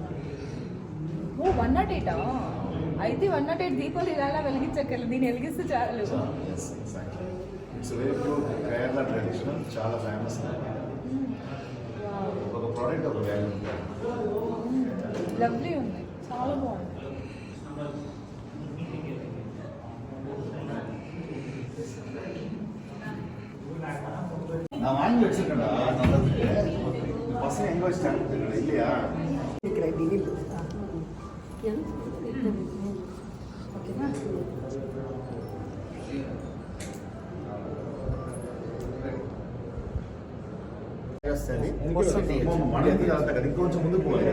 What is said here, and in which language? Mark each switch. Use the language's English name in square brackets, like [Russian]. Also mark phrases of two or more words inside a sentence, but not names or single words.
[Telugu] 108 అయితే 108 దీపాలు ఇలా వెలిగించక్కర్లేదు, దీన్ని వెలిగిస్తే చాలు. [English] It's very pure Kerala traditional, చాలా ఫేమస్. [Telugu] ఒక ప్రోడక్ట్ ఒక వాల్యూ ఉంటుంది. లవ్లీ ఉంది, చాలా బాగుంది. [Tamil] நான் வாங்கி வச்சிருக்கேன்டா, நல்லது. பசங்க எங்க வச்சிட்டாங்க இல்லையா? [Telugu] ఇంకొంచెం ముందుకు పోవాలి.